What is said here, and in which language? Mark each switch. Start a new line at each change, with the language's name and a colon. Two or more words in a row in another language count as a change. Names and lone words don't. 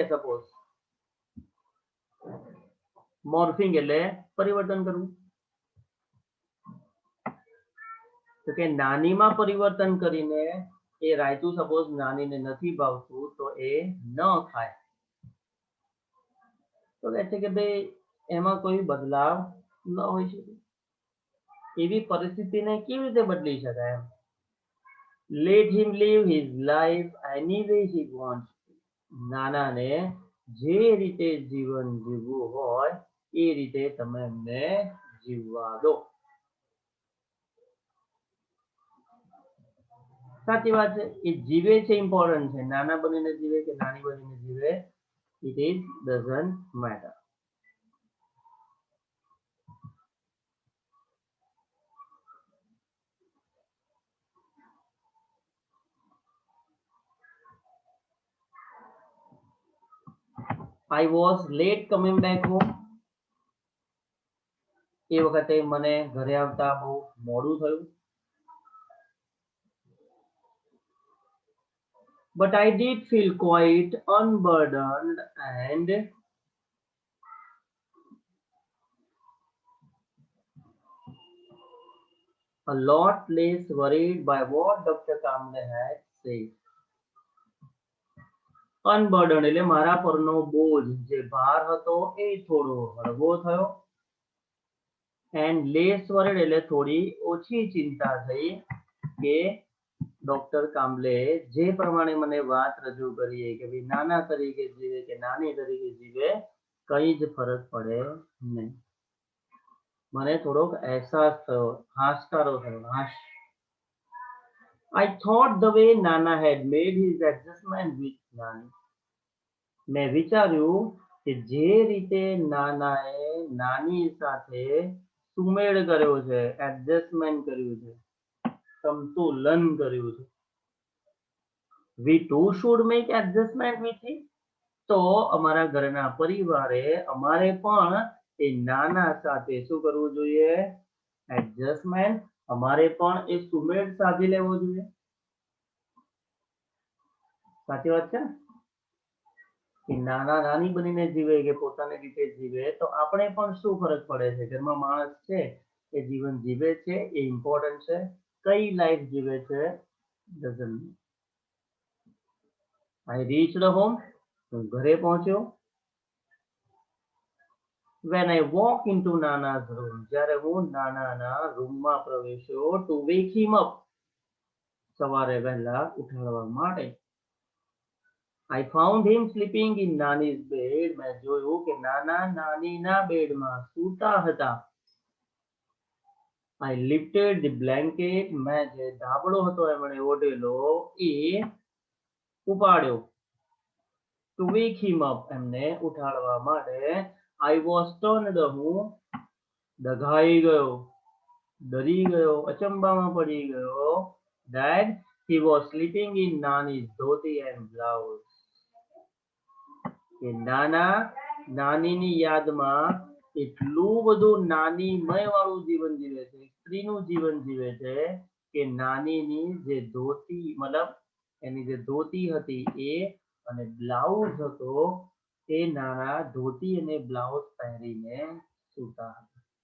Gujarati: સપોઝ મોર્ફિંગ એટલે પરિવર્તન કરવું, તો કે નાનીમાં પરિવર્તન કરીને એ રાયતું સપોઝ નાનીને નથી ભાવતું તો એ ન ખાય. તો કહે છે કે ભાઈ એમાં કોઈ બદલાવ ન હોઈ શકે. એવી પરિસ્થિતિને કેવી રીતે બદલી શકાય?
English: Let him live his life any way he wants.
Gujarati: નાનાને જે રીતે જીવન જીવવું હોય એ રીતે તમે એમને જીવવા દો. સાચી વાત છે. એ જીવે છે ઇમ્પોર્ટન્ટ છે. નાના બનીને જીવે કે નાની બનીને જીવે,
English: it is doesn't matter. I was late coming back home.
Gujarati: એ વખતે મને ઘરે આવતા બહુ મોડું થયું.
English: But I did feel quite unburdened and a lot less worried by what Dr. Kamble had said.
Gujarati: Unburdened એટલે મારા પરનો બોજ જે ભાર હતો એ થોડો હળવો થયો.
English: And less worried
Gujarati: એટલે થોડી ઓછી ચિંતા થઈ કે ડોક્ટર કામ્બલે જે પ્રમાણે મને વાત રજૂ કરી કે ભાઈ નાના તરીકે જીવે કે નાની તરીકે જીવે કઈ જ ફરક પડે નહીં. મને થોડોક અહેસાસ થયો, હાશકારો થયો.
English: I thought the way Nana had made his adjustment with Nani.
Gujarati: મેં વિચાર્યું કે જે રીતે નાનાએ નાની સાથે સુમેળ કર્યો છે, એડજસ્ટમેન્ટ કર્યું છે, સંતુલન કર્યું છે.
English: We too should make adjustment with him.
Gujarati: તો અમારા ઘરના પરિવારે અમારે પણ એ નાના સાથે શું કરવું જોઈએ? એડજસ્ટમેન્ટ. અમારે પણ એ સુમેળ સાધી લેવો જોઈએ. સાચી વાત છે ને? કે નાના નાની બનીને જીવે કે પોતાની રીતે જીવે તો આપણે પણ શું ફરક પડે છે? ઘરમાં માણસ છે એ જીવન જીવે છે એ ઇમ્પોર્ટન્ટ છે. કઈ લાઈફ જીવે છે
English: doesn't. I reached home.
Gujarati: હું ઘરે પહોંચ્યો.
English: When I walk into Nana's room,
Gujarati: જ્યારે હું નાનાના રૂમમાં પ્રવેશ્યો
English: to wake him up,
Gujarati: સવારે વહેલા ઉઠાડવા માટે.
English: I found him sleeping in Nani's bed.
Gujarati: મેં જોયું કે નાના નાનીના બેડમાં સૂતા હતા.
English: I lifted the blanket.
Gujarati: મેં જે ધાબળો હતો એમણે ઓઢેલો એ ઉપાડ્યો.
English: To wake him up,
Gujarati: એમને ઉઠાડવા માટે.
English: I was stunned.
Gujarati: હું ડઘાઈ ગયો, ડરી ગયો, અચંબામાં પડી ગયો.
English: That he was sleeping in Nani's dhoti and blouse.
Gujarati: કે નાના નાનીની યાદમાં એટલું બધું નાનીમય વાળું જીવન જીવે છે, સ્ત્રીનું જીવન જીવે છે કે નાનીની જે ધોતી મતલબ એની જે ધોતી હતી એ અને બ્લાઉઝ હતો એ નાના ધોતી અને બ્લાઉઝ પહેરીને સૂતા હતા.